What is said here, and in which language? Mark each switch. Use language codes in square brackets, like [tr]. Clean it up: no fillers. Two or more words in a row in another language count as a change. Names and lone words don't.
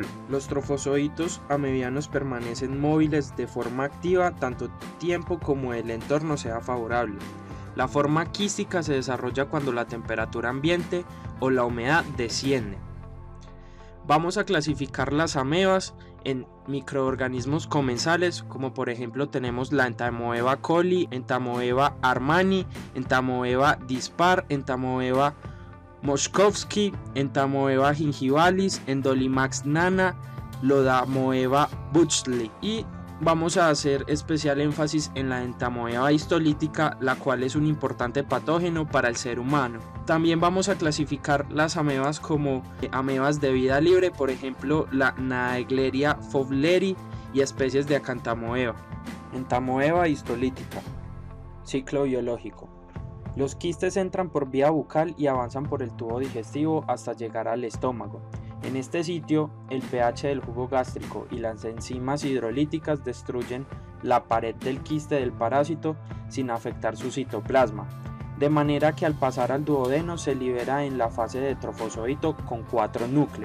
[es] Los trofozoitos amebianos permanecen móviles de forma activa tanto tiempo como el entorno sea favorable. La forma quística se desarrolla cuando la temperatura ambiente o la humedad desciende. Vamos a clasificar las amebas en microorganismos comensales, como por ejemplo tenemos la Entamoeba coli, Entamoeba armani, Entamoeba dispar, Entamoeba moschowski, Entamoeba gingivalis, Endolimax nana, Lodamoeba buchley. Y vamos a hacer especial énfasis en la Entamoeba histolítica, la cual es un importante patógeno para el ser humano. También vamos a clasificar las amebas como amebas de vida libre, por ejemplo la Naegleria fowleri y especies de Acantamoeba. Entamoeba histolítica. Ciclo biológico. Los quistes entran por vía bucal y avanzan por el tubo digestivo hasta llegar al estómago. En este sitio, el pH del jugo gástrico y las enzimas hidrolíticas destruyen la pared del quiste del parásito sin afectar su citoplasma, de manera que al pasar al duodeno se libera en la fase de trofozoito con 4 núcleos.